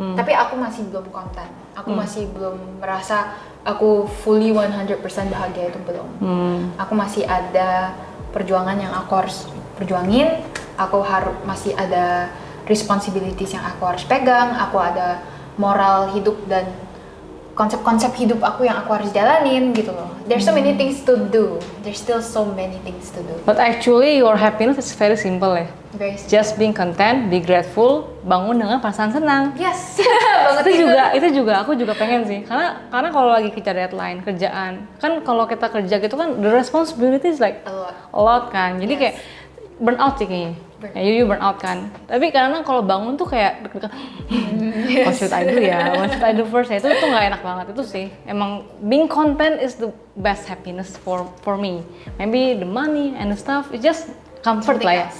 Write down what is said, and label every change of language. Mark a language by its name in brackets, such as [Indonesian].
[Indonesian] Tapi aku masih belum konten. Aku masih belum merasa aku fully 100% bahagia, itu belum. Aku masih ada perjuangan yang aku harus perjuangin. Aku masih ada [English] responsibilities [Indonesian] yang aku harus pegang. Aku ada moral hidup dan konsep-konsep hidup aku yang aku harus jalanin gitu loh. [English] There's so many things to do. There's still so many things to do. But actually your happiness is very simple ya. Very simple. Just being content, be grateful, [Indonesian] bangun dengan perasaan senang. [English] Yes. itu [Indonesian] juga aku juga pengen sih. Karena kalau lagi kejar deadline, kerjaan. Kan kalau kita kerja gitu kan [English] the responsibility is like a lot [Indonesian] kan. Jadi kayak burn out sih kayaknya. [English] You burn out [Indonesian] kan. Tapi karena kalau bangun tuh kayak deg-degan. [English] What should I do ya? What should I do first ya? [Indonesian] Itu nggak enak banget itu sih. Emang [English] being content is the best happiness for me. Maybe the money and the stuff, it's just comfort lah ya.